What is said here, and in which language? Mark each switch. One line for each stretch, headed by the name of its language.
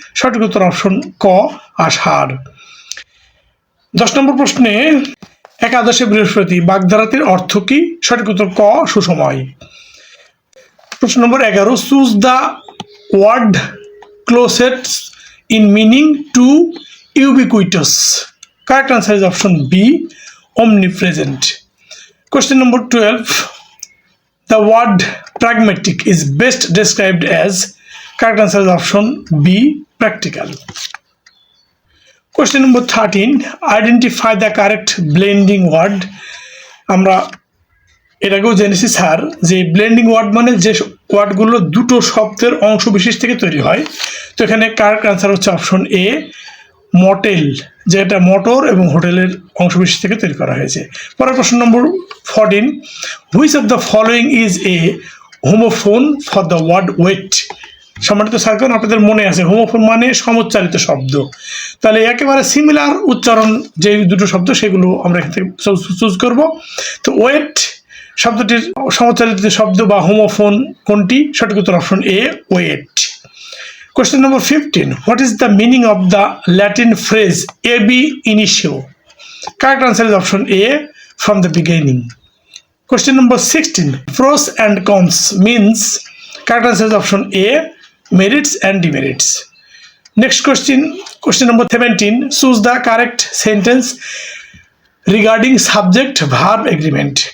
Bangla: সঠিক উত্তর অপশন ক, আষাঢ়। 10 নম্বর প্রশ্নে, একাদশে বৃহস্পতি বাগধারাটির অর্থ কি? সঠিক উত্তর ক, সুসময়। প্রশ্ন নম্বর 11,
English: Choose the word closest in meaning to ubiquitous. Correct answer is option B, omnipresent. Question number 12, the word pragmatic is best described as. Correct answer is option B, practical. Question number 13, identify the correct blending word.
Bangla: আমরা এর আগেও জেনেছি sir যে blending word মানে যে ওয়ার্ডগুলো দুটো শব্দের অংশ বিশেষ থেকে তৈরি হয়। তো এখানে কারেক্ট আনসার হচ্ছে অপশন এ, মটেল, যেটা মোটর এবং হোটেলের অংশবিশেষ থেকে তৈরি করা হয়েছে। পরের প্রশ্ন নম্বর 14,
English: Which of the following is a homophone for the word weight?
Bangla: সম্মানিত স্যারগণ, আপনাদের মনে আছে হোমোফোন মানে সমুচ্চারিত শব্দ, তাহলে একেবারে সিমিলার উচ্চারণ যে দুটো শব্দ সেগুলো আমরা এখান থেকে চুজ করব। তো ওয়েট শব্দটির সমুচ্চারিত শব্দ বা হোমোফোন কোনটি? সঠিক উত্তর option A, wait.
English: Question number 15, what is the meaning of the Latin phrase ab initio? Correct answer is option A, from the beginning. Question number 16, pros and cons means. Correct answer is option A, merits and demerits. Next question number 17, choose the correct sentence regarding subject verb agreement.